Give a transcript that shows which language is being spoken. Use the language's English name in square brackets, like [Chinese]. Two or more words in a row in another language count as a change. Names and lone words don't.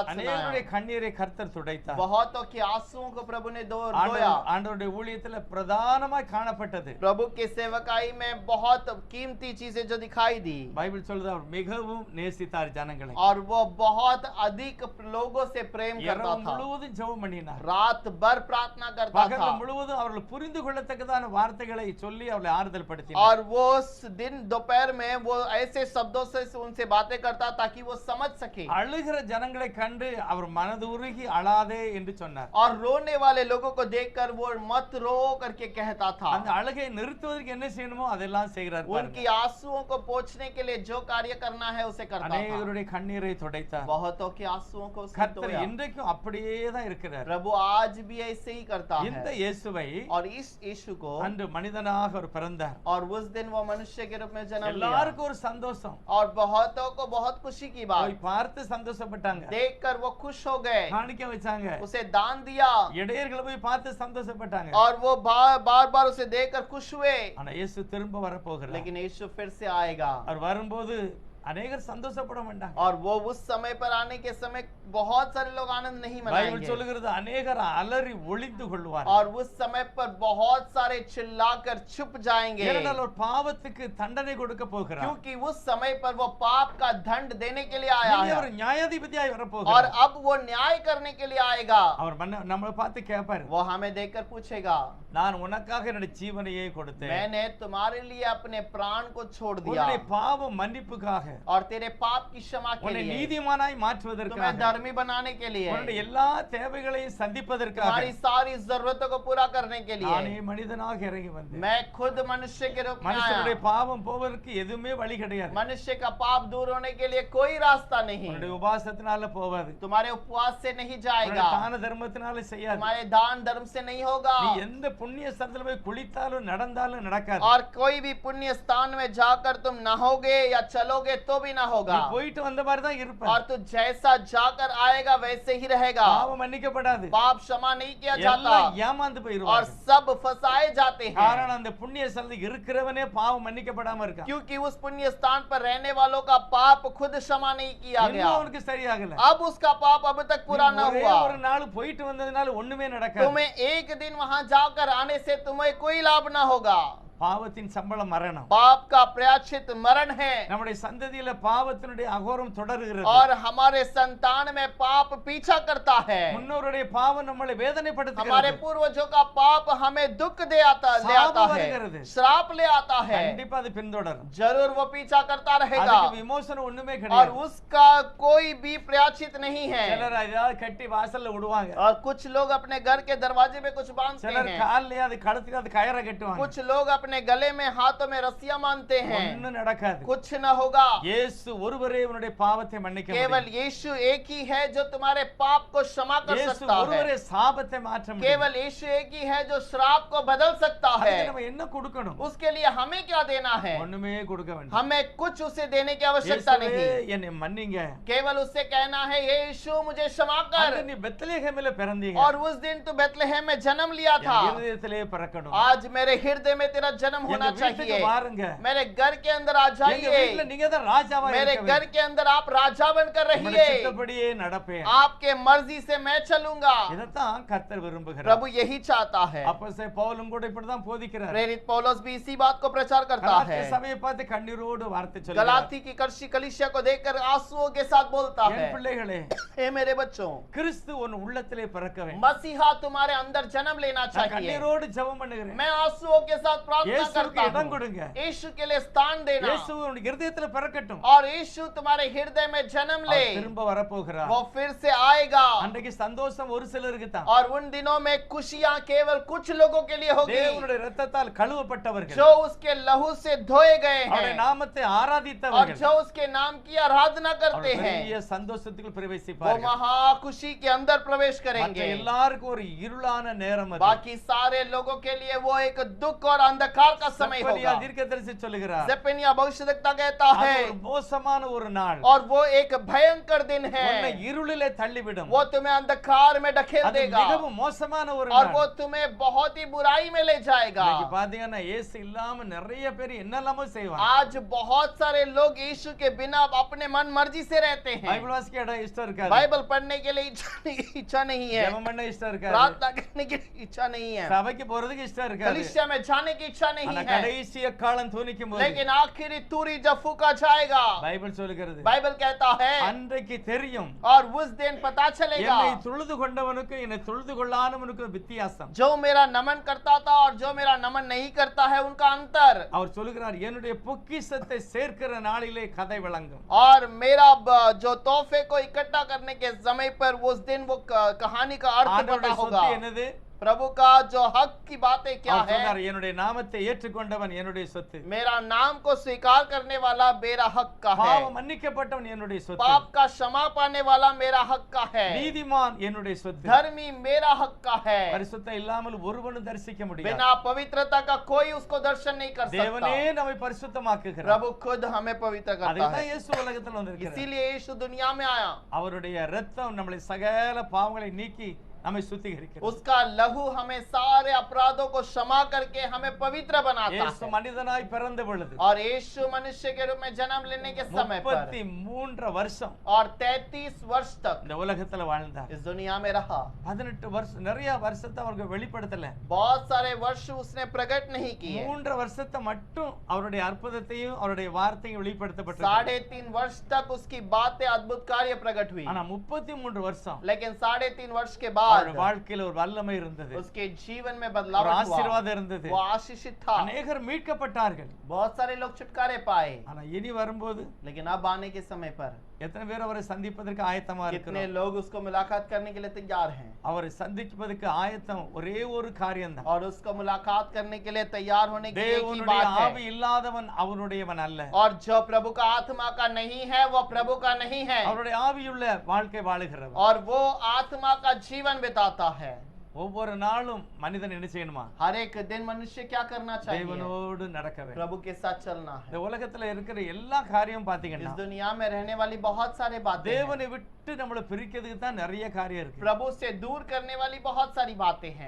[Tamil] அநேகருடைய [Hindi] सुनाया। [Tamil] கண்ணீரை கர்த்தர் துடைத்தார். [Hindi] बहुतों के आंसुओं को प्रभु ने धोया। [Tamil] ஆண்டவருடைய ஊழியத்தில் பிரதானமாய் காணப்பட்டது. [Hindi] प्रभु के सेवकाई में बहुत कीमती चीजें जो दिखाई दी। [Tamil] பைபிள் சொல்லுது அவர் மிகவும் நேசித்தார் ஜனங்களை. [Hindi] और वो बहुत अधिक लोगों से प्रेम करता [Tamil] இரவு [Hindi] था। [Tamil] முழுவதும் முழுவதும் ஜெபம் பண்ணினார். [Hindi] रात भर प्रार्थना करता [Tamil] பகல் [Hindi] था [Tamil] முழுவதும் அவர்கள் புரிந்து கொள்ளத்தக்கதான வார்த்தைகளை சொல்லி அவளை ஆறுதல் படுத்தினார். [Hindi] और वो उस दिन दोपहर में वो ऐसे शब्दों से उनसे बातें करता ताकि वो समझ सके [Tamil] அழுகிற ஜனங்களை கண்டு அவர் மனதுருகி அழாதே என்று சொன்னார். [Hindi] और रोने वाले लोगों को देखकर वो मत रो करके कहता था [Tamil] அந்த அழுகையை நிறுத்துவதற்கு என்ன செய்யணுமோ அதெல்லாம் செய்கிறார். [Hindi] उनकी आंसुओं को पोंछने के लिए जो कार्य करना है उसे करता था [Tamil] அநேகருடைய கண்ணீரை துடைத்தார். [Hindi] बहुतों के आंसुओं को उसने [Tamil] கர்த்தர் [Hindi] धोया। [Tamil] இன்றைக்கும் அப்படியே தான் இருக்கிறார். [Hindi] प्रभु आज भी ऐसे ही करता [Tamil] இந்த [Hindi] है [Tamil] இயேசுவை [Hindi] और इस यीशु को [Tamil] அன்று மனிதனாக அவர் பிறந்தார். [Hindi] और उस दिन वो मनुष्य के रूप में जन्म लिया [Tamil] எல்லாருக்கும் ஒரு சந்தோஷம். [Hindi] और बहुतों को बहुत खुशी की [Tamil] போய் [Hindi] बात [Tamil] பார்த்து சந்தோஷப்பட்டாங்க. [Hindi] देखकर वो खुश हो गए [Tamil] காணிக்க வச்சாங்க. [Hindi] उसे दान दिया [Tamil] இடையர்களை போய் பார்த்து சந்தோஷப்பட்டாங்க. [Hindi] और वो बार बार उसे देखकर खुश हुए [Tamil] ஆனா இயேசு திரும்ப வரப்போகிறார். [Hindi] लेकिन यीशु फिर से आएगा [Tamil] அவர் வரும்போது அநேகர் சந்தோஷப்பட மாட்டாங்க. [Hindi] और वो उस समय पर आने के समय बहुत सारे लोग आनंद नहीं [Tamil] பைபிள் [Hindi] मनाएंगे [Tamil] சொல்லுகிறது அநேகர் அலறி ஒளிந்து கொள்வார். [Hindi] और उस समय पर बहुत सारे चिल्लाकर छुप जाएंगे [Tamil] ஏனென்றால் ஒரு பாவத்துக்கு தண்டனை கொடுக்க போகிறார். [Hindi] क्योंकि उस समय पर वो पाप का दंड देने के लिए आया [Tamil] இனி [Hindi] है [Tamil] அவர் நியாயாதிபதியாய் [Hindi] और [Tamil] வரப்போகிறார். [Hindi] अब वो न्याय करने के लिए आएगा [Tamil] அவர் நம்மளை பார்த்து கேட்பாரு, [Hindi] वो हमें देखकर पूछेगा [Tamil] நான் உனக்காக என்னுடைய ஜீவனையே கொடுத்தேன். [Hindi] मैंने तुम्हारे लिए अपने प्राण को छोड़ दिया [Tamil] உன்னுடைய பாவ மன்னிப்புக்காக, [Hindi] और तेरे पाप की क्षमा के [Tamil] உன்னை [Hindi] लिए [Tamil] நீதிமானாய் [Hindi] तुम्हें [Tamil] மாற்றுவதற்காக, [Hindi] धर्मी बनाने के लिए [Tamil] உன்னுடைய எல்லா தேவைகளையும் சந்திப்பதற்காக [Hindi] तुम्हारी सारी जरूरतों को पूरा करने के [Tamil] நானே [Hindi] लिए [Tamil] மனிதனாக இறங்கி வந்தேன். [Hindi] मैं खुद मनुष्य के रूप में [Tamil] மனுஷனுடைய [Hindi] आया [Tamil] பாவம் போவதற்கு எதுவுமே வழி கிடையாது. [Hindi] मनुष्य का पाप दूर होने के लिए कोई रास्ता नहीं [Tamil] உன்னுடைய உபாசத்தினால போவாது. [Hindi] तुम्हारे उपवास से नहीं [Tamil] உன்னுடைய [Hindi] जाएगा [Tamil] தான தர்மத்தினால செய்யாது. [Hindi] तुम्हारे दान धर्म से नहीं होगा [Tamil] நீ எந்த புண்ணிய ஸ்தலத்துல போய் குளித்தாலும் நடந்தாலும் நடக்காது. [Hindi] और कोई भी पुण्य स्थान में जाकर तुम नहाओगे या चलोगे तो भी ना [Tamil] நீ [Hindi] होगा [Tamil] போயிட்டு வந்த மாதிரி தான் இருப்ப. [Hindi] और तू जैसा जाकर आएगा वैसे ही रहेगा [Tamil] பாவம் மன்னிக்கப்படாது. [Hindi] पाप क्षमा नहीं किया जाता [Tamil] எல்லாம் ஏமாந்து [Hindi] और [Tamil] போயிருவாங்க. [Hindi] सब फंसाए जाते हैं [Tamil] காரணம் அந்த புண்ணிய ஸ்தலத்துல இருக்கிறவனே பாவம் மன்னிக்கப்படாம இருக்கான். [Hindi] क्योंकि उस पुण्य स्थान पर रहने वालों का पाप खुद क्षमा नहीं किया [Tamil] இன்னும் [Hindi] गया [Tamil] அவனுக்கு சரியாகல. [Hindi] अब उसका पाप अब तक पूरा न [Tamil] ஒரே [Hindi] हुआ [Tamil] ஒரு நாள் போயிட்டு வந்ததுனால ஒண்ணுமே நடக்காது. [Hindi] तुम्हें एक दिन वहां जाकर आने से तुम्हें कोई लाभ न होगा [Tamil] பாவத்தின் சம்பளம் மரணம். [Hindi] पाप का प्रायश्चित मरण है [Tamil] நம்முடைய சந்ததியில பாவத்தினுடைய அகோரம் தொடர்கிறது. [Hindi] और हमारे संतान में पाप पीछा करता है [Tamil] முன்னோருடைய பாவம் நம்மளை [Hindi] हमारे [Tamil] வேதனைப்படுத்துகிறது. [Hindi] पूर्वजों का पाप हमें दुख ले आता [Tamil] சாபம் [Hindi] है [Tamil] வருகிறது. [Hindi] श्राप ले आता है [Tamil] கண்டிப்பா அது பின்தொடரும். [Hindi] जरूर वो पीछा करता रहेगा [Tamil] அதுக்கு விமோசனம் ஒண்ணுமே [Hindi] और [Tamil] கிடையாது. [Hindi] उसका कोई भी प्रायश्चित नहीं है [Tamil] சிலர் ஏதாவது கட்டி வாசல்ல விடுவாங்க. [Hindi] और कुछ लोग अपने घर के दरवाजे पे कुछ बांधते [Tamil] சிலர் [Hindi] हैं [Tamil] கால்ல அது கழுத்துக்கு அது கயிறை கட்டுவாங்க. [Hindi] कुछ लोग अपने गले में हाथों में रस्सियां बांधते हैं [Tamil] ஒண்ணும் நடக்காது. [Hindi] कुछ न होगा [Tamil] இயேசு ஒருவரே உன்னுடைய பாவத்தை மன்னிக்க [Hindi] केवल [Tamil] முடியும். [Hindi] यीशु एक ही है जो तुम्हारे पाप को क्षमा कर [Tamil] இயேசு [Hindi] सकता है [Tamil] ஒருவரே சாபத்தை மாற்ற முடியும். [Hindi] केवल यीशु एक ही है जो श्राप को बदल सकता है [Tamil] அதுக்கு நம்ம என்ன கொடுக்கணும்? [Hindi] उसके लिए हमें क्या देना है [Tamil] ஒண்ணுமே கொடுக்க வேண்டாம். [Hindi] हमें कुछ उसे देने की आवश्यकता [Tamil] இயேசுவே [Hindi] नहीं [Tamil] என்னை மன்னிங்க. [Hindi] केवल उससे कहना है ये यीशु मुझे क्षमा [Tamil] அன்று [Hindi] कर [Tamil] நீ பெத்லகேமிலே பிறந்தீங்க. [Hindi] और उस दिन तू बेथलेहम में जन्म लिया था [Tamil] என் இருதயத்திலே பிறக்கணும். [Hindi] आज मेरे हृदय में तेरा जन्म [Tamil] எங்க [Hindi] होना [Tamil] வீட்டுக்கு [Hindi] चाहिए [Tamil] வாருங்க. [Hindi] मेरे घर के अंदर आ [Tamil] எங்க வீட்டுல [Hindi] जाइए [Tamil] நீங்க தான் ராஜாவா [Hindi] मेरे [Tamil] இருக்க [Hindi] घर के अंदर आप राजा बनकर [Tamil] உம்முடைய [Hindi] रहिए [Tamil] சித்தப்படியே நடப்பேன். [Hindi] आपके मर्जी से मैं चलूंगा [Tamil] இதைத்தான் கர்த்தர் விரும்புகிறார். [Hindi] प्रभु यही चाहता है [Tamil] அப்போஸ்தலன் பவுலும் கூட இப்படிதான் போதிக்கிறார். [Hindi] प्रेरित पौलुस भी इसी बात को प्रचार करता [Tamil] கலாத்திய [Hindi] है [Tamil] சபையை பார்த்து கண்ணீரோடு வார்த்தை சொல்கிறார். [Hindi] गलाती की कलीसिया को देखकर आंसुओं के साथ बोलता है [Tamil] என் பிள்ளைகளே, [Hindi] हे मेरे बच्चों [Tamil] கிறிஸ்து உன் உள்ளத்திலே பிறக்க வேண்டும். [Hindi] मसीहा तुम्हारे अंदर जन्म लेना [Tamil] நான் [Hindi] चाहिए [Tamil] கண்ணீரோடு ஜெபம் பண்ணுகிறேன். [Hindi] मैं आंसुओं के साथ प्रार्थना [Tamil] இயேசுவுக்கு [Hindi] करता [Tamil] இடம் [Hindi] हूँ [Tamil] கொடுங்க. [Hindi] यीशु के लिए स्थान देना [Tamil] இயேசு உன் இருதயத்துல பிறக்கட்டும். [Hindi] और यीशु तुम्हारे हृदय में जन्म ले [Tamil] அவர் திரும்ப வரப்போகிறார். [Hindi] वो फिर से आएगा [Tamil] அன்றைக்கு சந்தோஷம் ஒரு சிலருக்கு தான். [Hindi] और उन दिनों में खुशियां केवल कुछ लोगों के लिए होगी [Tamil] தேவனுடைய இரத்தத்தால் கழுவப்பட்டவர்கள், [Hindi] जो उसके लहू से धोए गए [Tamil] அவருடைய [Hindi] हैं [Tamil] நாமத்தை [Hindi] और [Tamil] ஆராதித்தவர்கள் [Hindi] जो उसके नाम की आराधना करते [Tamil] அவர்கள் [Hindi] हैं [Tamil] பெரிய சந்தோஷத்துக்குள் [Hindi] वो [Tamil] பிரவேசிப்பார்கள். [Hindi] महा खुशी के अंदर प्रवेश [Tamil] மற்ற [Hindi] करेंगे [Tamil] எல்லாருக்கும் ஒரு இருளான நேரம் அது. [Hindi] बाकी सारे लोगों के लिए वो एक दुख और अंधकार का समय [Tamil] செப்பனியா [Hindi] होगा [Tamil] தீர்க்கதரிசி சொல்லுகிறார், [Hindi] ज़ेफनिया भविष्यद्वक्ता कहता [Tamil] அது [Hindi] है [Tamil] ஒரு மோசமான ஒரு நாள். [Hindi] और वो एक भयंकर दिन [Tamil] உன்னை [Hindi] है [Tamil] இருளிலே தள்ளிவிடும். [Hindi] वो तुम्हें अंधकार में ढकेल [Tamil] அது [Hindi] देगा [Tamil] மிகவும் மோசமான ஒரு [Hindi] और [Tamil] நாள். [Hindi] वो तुम्हें बहुत ही बुराई में ले जाएगा [Tamil] இன்னைக்கு பாத்தீங்கன்னா இயேசு இல்லாம நிறைய பேர் என்னெல்லாமோ செய்வாங்க. [Hindi] आज बहुत सारे लोग यीशु के बिना अपने मन मर्जी से रहते हैं [Tamil] பைபிள் வாசிக்க இடம் இஷ்டம் இருக்காது. [Hindi] बाइबल पढ़ने के लिए इच्छा नहीं है [Tamil] ஜெபம் பண்ண இஷ்டம் இருக்காது. [Hindi] प्रार्थना करने की इच्छा नहीं है [Tamil] சபைக்கு போறதுக்கு இஷ்டம் இருக்காது. [Hindi] कलीसिया में जाने की इच्छा भरोसा नहीं [Tamil] ஆனா [Hindi] है, [Tamil] கடைசி எக்காலம் துணிக்கும் போது [Hindi] लेकिन आखिरी तूरी जब फूका जाएगा, [Tamil] பைபிள் சொல்லுகிறது [Hindi] बाइबल कहता है, [Tamil] அன்றைக்கு தெரியும் [Hindi] और उस दिन पता चलेगा [Tamil] என்னை தொழுது கொண்டவனுக்கும் என்னை தொழுது கொள்ளாதவனுக்கும் வித்தியாசம். [Hindi] जो मेरा नमन करता था और जो मेरा नमन नहीं करता है उनका अंतर। [Tamil] அவர் சொல்லுகிறார் என்னுடைய பொக்கிஷத்தை சேர்க்கிற நாளிலே கதை விளங்கும். [Hindi] और मेरा जो तोहफे को इकट्ठा करने के समय पर उस दिन वो कहानी का अर्थ पता [Tamil] ஆண்டவருடைய [Hindi] होगा। [Tamil] சொத்து என்னது? [Hindi] प्रभु का जो हक की बातें क्या [Tamil] அவர் [Hindi] है, [Tamil] சொன்னார் என்னுடைய நாமத்தை ஏற்றுக்கொண்டவன் என்னுடைய சொத்து. [Hindi] मेरा नाम को स्वीकार करने वाला मेरा हक का है, [Tamil] பாவம் மன்னிக்கப்பட்டவன் என்னுடைய சொத்து. [Hindi] पाप का क्षमा पाने वाला मेरा हक का है, [Tamil] நீதிமான் என்னுடைய சொத்து. [Hindi] धर्मी मेरा हक का है। [Tamil] பரிசுத்தம் இல்லாமல் ஒருவனும் தரிசிக்க முடியாது. [Hindi] बिना पवित्रता का कोई उसको दर्शन नहीं कर [Tamil] தேவனே [Hindi] सकता। [Tamil] நம்மை பரிசுத்தமாக்குகிறார். [Hindi] प्रभु खुद हमें पवित्र करता [Tamil] அதுதான் [Hindi] है, [Tamil] இயேசு உலகத்தில் வந்திருக்கிறார். [Hindi] इसीलिए यीशु दुनिया में आया। [Tamil] அவருடைய இரத்தம் நம்மளை சகல பாவங்களை நீக்கி நம்மை சுத்திகரிக்கிறது. [Hindi] उसका लहू हमें सारे अपराधों को क्षमा करके हमें पवित्र बनाता [Tamil] இயேசு [Hindi] है। [Tamil] மனிதனாய் பிறந்த பொழுது [Hindi] और यीशु मनुष्य के रूप में जन्म लेने के समय पर [Tamil] 33 வருஷம் [Hindi] और 33 वर्ष तक [Tamil] இந்த உலகத்துல வாழ்ந்தார். [Hindi] इस दुनिया में रहा। [Tamil] 18 வருஷம் நிறைய வருஷத்தை அவருக்கு வெளிப்படுத்தல. [Hindi] बहुत सारे वर्ष उसने प्रकट नहीं किए। [Tamil] 3 வருஷத்தை மட்டும் அவருடைய அற்புதத்தையும் அவருடைய வார்த்தையும் வெளிப்படுத்தப்பட்டது. [Hindi] 3.5 वर्ष तक उसकी बातें अद्भुत कार्य प्रकट हुई, [Tamil] ஆனா 33 வருஷம் [Hindi] लेकिन 3.5 वर्ष के [Tamil] அவர் [Hindi] बाद [Tamil] வாழ்க்கையில ஒரு வல்லமை இருந்தது. [Hindi] उसके जीवन में [Tamil] ஒரு [Hindi] बदलाव हुआ, [Tamil] ஆசீர்வாதம் இருந்தது. [Hindi] वो आशीषित था। [Tamil] அநேகர் மீட்கப்பட்டார்கள். [Hindi] बहुत सारे लोग छुटकारे पाए, [Tamil] ஆனா இனி வரும்போது [Hindi] लेकिन अब आने के समय पर [Tamil] எத்தனை பேர் அவரை சந்திப்பதற்கு ஆயத்தமா [Hindi] कितने [Tamil] இருக்கிறோம்? [Hindi] लोग उसको मुलाकात करने के लिए तैयार हैं, [Tamil] அவரை சந்திப்பதற்கு ஆயத்தம் ஒரே ஒரு காரியம்தான். [Hindi] और उसको मुलाकात करने के लिए तैयार होने की एक ही [Tamil] தேவனுடைய [Hindi] बात [Tamil] ஆவி [Hindi] है। [Tamil] இல்லாதவன் அவனுடையவன் அல்ல. [Hindi] और जो प्रभु का आत्मा का नहीं है वो प्रभु का नहीं है, [Tamil] அவருடைய ஆவியுள்ள வாழ்க்கை வாழுகிறவன். [Hindi] और वो आत्मा का जीवन बिताता है। [Tamil] ஒவ்வொரு நாளும் மனிதன் என்ன செய்யணுமா? [Hindi] हर एक दिन मनुष्य क्या करना चाहिए? [Tamil] தேவனோடு நடக்க வேண்டும். [Hindi] प्रभु के साथ चलना है। [Tamil] இந்த உலகத்துல இருக்கிற எல்லா காரியம் [Hindi] इस [Tamil] பாத்தீங்கன்னா [Hindi] दुनिया में रहने वाली बहुत सारे बातें हैं। [Tamil] தேவனை விட்டு நம்மள பிரிக்கிறதுக்கு தான் நிறைய காரியம் இருக்கு. [Hindi] प्रभु से दूर करने वाली बहुत सारी बातें हैं।